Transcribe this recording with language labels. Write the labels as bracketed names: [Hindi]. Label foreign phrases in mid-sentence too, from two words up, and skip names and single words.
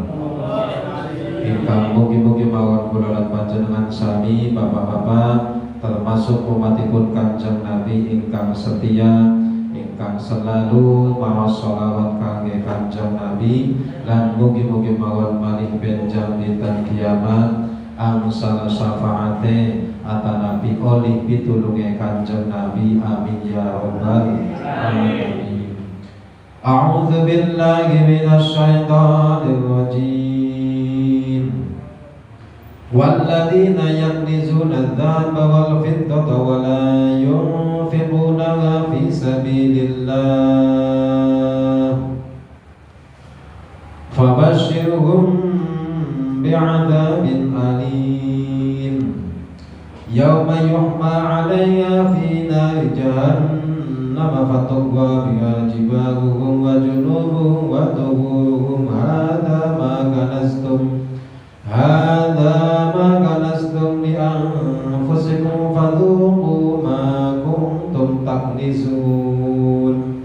[Javanese] Ingkang mugi-mugi mawon kula lan panjenengan sami bapak-bapak termasuk umatipun Kanjeng Nabi ingkang setia, ingkang selalu maos sholawat kangge Kanjeng Nabi, lan mugi-mugi mawon malih benjang dinten kiamat angsal syafaate atanapi oleh pitulunge Kanjeng Nabi. [Arabic] آمين يا رب العالمين. أعوذ بالله من الشيطان الرجيم. والذين يكنزون الذهب والفضة ولا ينفقونها في سبيل الله فبشرهم بعذاب أليم يوم يحمى عليها في نار جهنم فتكوى بها جباههم وجنوبهم وظهورهم هذا ما كنزتم لأنفسكم فذوقوا ما كنتم تكنزون.